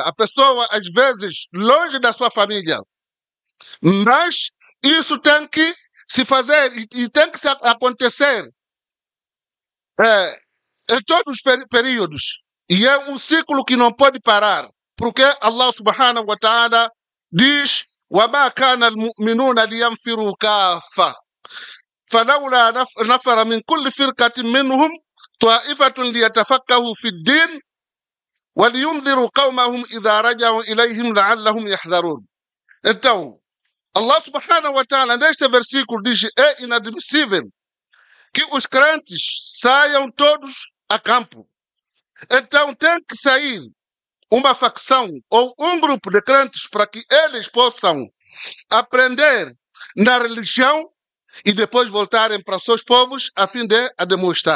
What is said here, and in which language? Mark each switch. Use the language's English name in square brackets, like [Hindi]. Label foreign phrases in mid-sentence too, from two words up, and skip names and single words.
[Portuguese] A pessoa, às vezes, longe da sua família. Mas isso tem que se fazer e tem que acontecer em todos os períodos. E é um ciclo que não pode parar. Porque Allah subhanahu wa ta'ala diz: [Arabic] وَمَا كَانَ الْمُؤْمِنُونَ لِيَنْفِرُوا كَافَّةً فلولا نفر من كل فرقة منهم طائفة ليتفقهوا في الدين ولينذروا قومهم إذا رجعوا إليهم لعلهم يحذرون. [Portuguese] Então, Allah [Arabic] سبحانه وتعالى [Portuguese] neste versículo diz: é inadmissível que os crentes saiam todos a campo. Então tem que sair uma facção ou um grupo de crentes para que eles possam aprender na religião e depois voltarem para seus povos a fim de a demonstrar.